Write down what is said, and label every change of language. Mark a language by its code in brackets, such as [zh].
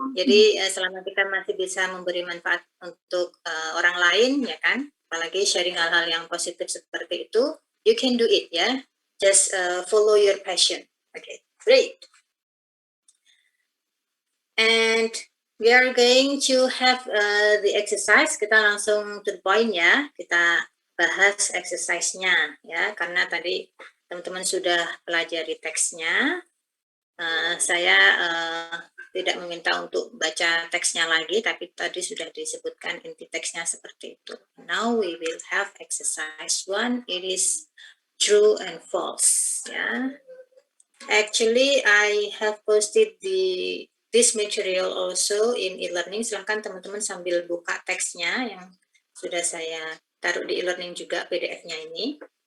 [id] Jadi selama kita masih bisa memberi manfaat untuk orang lain, ya kan? Apalagi sharing hal-hal yang positif seperti itu, you can do it ya. [en] Just follow your passion. Okay, great. And we are going to have the exercise. [id] Kita langsung to the point ya. Kita bahas exercise-nya ya, karena tadi teman-teman sudah pelajari teksnya. Saya tidak meminta untuk baca teksnya lagi, tapi tadi sudah disebutkan inti teksnya seperti itu. [en] Now we will have exercise 1. It is true and false. Ya. Actually, I have posted this material also in e-learning. [id] Silahkan teman-teman sambil buka teksnya yang sudah saya taruh di e-learning juga, PDF-nya ini.